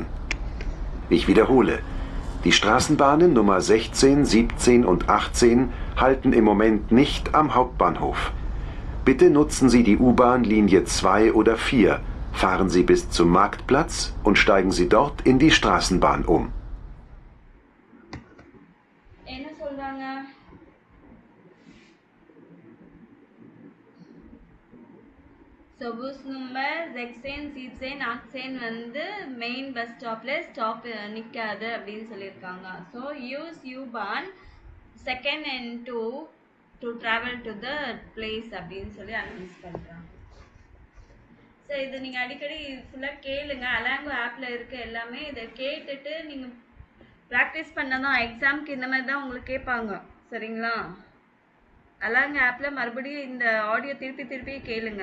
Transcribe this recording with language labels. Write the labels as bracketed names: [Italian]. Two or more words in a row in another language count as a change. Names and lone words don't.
[German] Ich wiederhole, die Straßenbahnen Nummer 16, 17 und 18 halten im Moment nicht am Hauptbahnhof. Bitte nutzen Sie die U-Bahn Linie 2 oder 4, fahren Sie bis zum Marktplatz und steigen Sie dort in die Straßenbahn um. [Tamil] என்ன சொல்றாங்க? ஸோ பஸ் நம்பர் 16, 17, 18 வந்து [English] main bus stop [Tamil] நிற்காது அப்படின்னு சொல்லியிருக்காங்க. [English] so use U-Bahn 2nd and 2 to travel to the place [Tamil] அப்படின்னு சொல்லி அனௌன்ஸ் பண்ணுறாங்க. ஸோ இது நீங்கள் அடிக்கடி ஃபுல்லாக கேளுங்க. அலாங்கோ ஆப்பில் இருக்க எல்லாமே இதை கேட்டுட்டு நீங்கள் ப்ராக்டிஸ் பண்ண தான் எக்ஸாமுக்கு இந்த மாதிரி தான் உங்களுக்கு கேட்பாங்க. சரிங்களா? அலாங்கோ ஆப்பில் மறுபடியும் இந்த ஆடியோ திருப்பி கேளுங்க.